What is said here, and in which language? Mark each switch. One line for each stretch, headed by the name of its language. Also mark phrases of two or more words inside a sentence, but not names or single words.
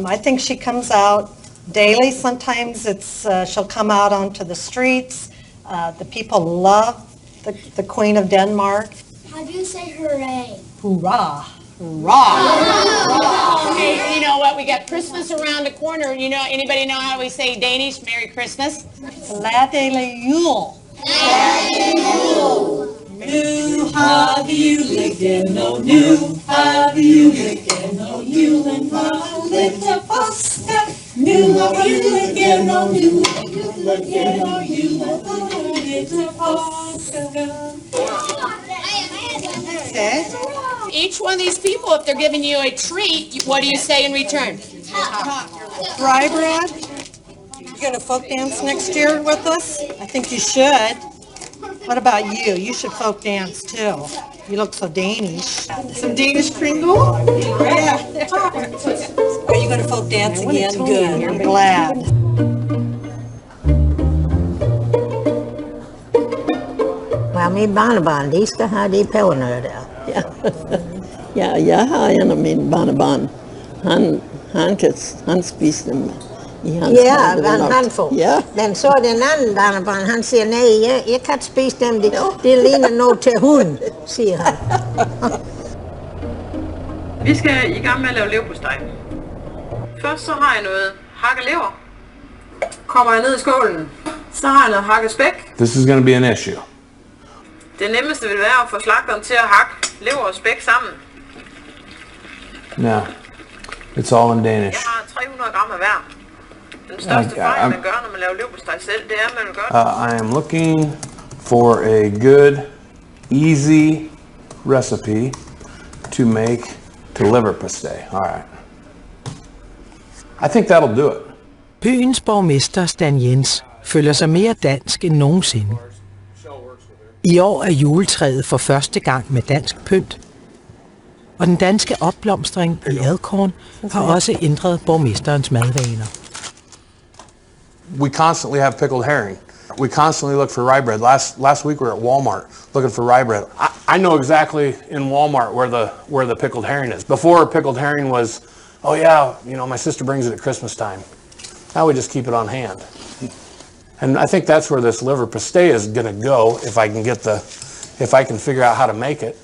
English: I think she comes out daily. Sometimes she'll come out onto the streets. The people love the Queen of Denmark. How do you say hooray? Hoorah! Hoorah! Okay, you know what? We got Christmas around the corner. You know, anybody know how we say Danish Merry Christmas?
Danish: Glædelig jul. Nu har vi julen og nu har vi julen og julen var lidt til påske. Nu har vi julen og nu har vi julen og julen var lidt til påske.
English: Okay. Each one of these people, if they're giving you a treat, what do you say in return? Rye bread. You gonna folk dance next year with us? I think you should. What about you? You should folk dance too. You look so Danish. Some Danish kringle? Yeah. Are you gonna folk dance again? Good. I'm glad. Well,
Danish: min barnebarn, de skal have de pebernødder der. Ja, jeg har en af mine barnebarn. Han spiser dem i hans håndfuld. Ja. Men så den anden barnebarn, han siger, nej, jeg kan ikke spise dem. Det ligner noget til hunden, siger han. Vi skal i gang med at lave leverpostej. Først så har jeg noget hakket lever. Kommer jeg ned i skålen, så har jeg noget hakket spæk.
English: This is going to be an issue.
Danish: Det nemmeste vil være at få slagteren til at hakke lever og spæk sammen.
English: No, it's all in Danish.
Danish: Jeg har 300 gram af hver. Den største fejl, man gør, når man laver leverpostej selv, det er, at man vil gøre
English: I am looking for a good, easy recipe to make to leverpostej. All right. I think that'll do it.
Danish: Byens borgmester Stan Jens føler sig mere dansk end nogensinde. I år er juletræet for første gang med dansk pynt, og den danske opblomstring i Elkhorn har også ændret borgmesterens madvaner.
English: We constantly have pickled herring. We constantly look for rye bread. Last week we were at Walmart looking for rye bread. I know exactly in Walmart where the pickled herring is. Before, pickled herring was, oh yeah, you know, my sister brings it at Christmas time. Now we just keep it on hand. And I think that's where this leverpostej is going to go if I can figure out how to make it.